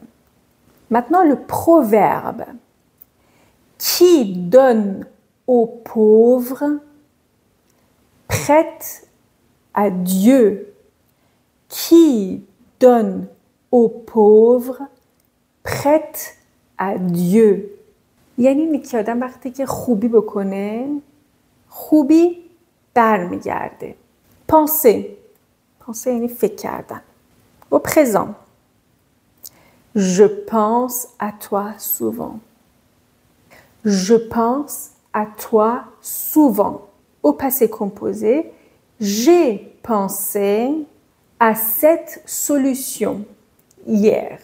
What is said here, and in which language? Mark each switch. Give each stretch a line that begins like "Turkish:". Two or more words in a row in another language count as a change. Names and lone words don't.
French: Maintenant, le proverbe. Qui donne aux pauvres prête à Dieu. Qui donne aux pauvres prête à Diu.
Persian: یعنی اینه که آدم وقتی که خوبی بکنه خوبی برمیگرده. penser یعنی فکر کردن.
French: au présent. Je pense à toi souvent. Je pense à toi souvent. Au passé composé, j'ai pensé à cette solution hier.